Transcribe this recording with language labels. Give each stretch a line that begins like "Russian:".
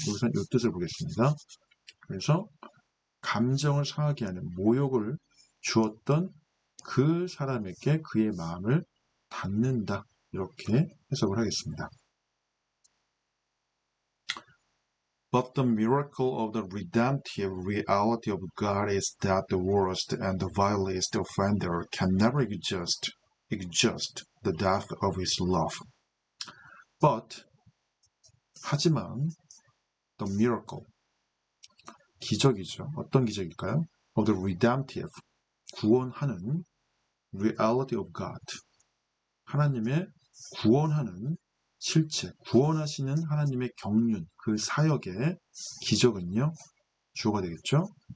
Korean: 우선 이 뜻을 보겠습니다. 그래서 감정을 상하게 하는 모욕을 주었던 그 사람에게 그의 마음을 닫는다. 이렇게 해석을 하겠습니다.
English: But the miracle of the redemptive reality of God is that the worst and the vilest offender can never exhaust the depth of his love. But 하지만 the miracle 기적이죠.
Korean: 어떤 기적일까요? Of the redemptive 구원하는
English: reality of God
Korean: 하나님의 구원하는 실체, 구원하시는 하나님의 경륜, 그 사역의 기적은요. 주어가 되겠죠.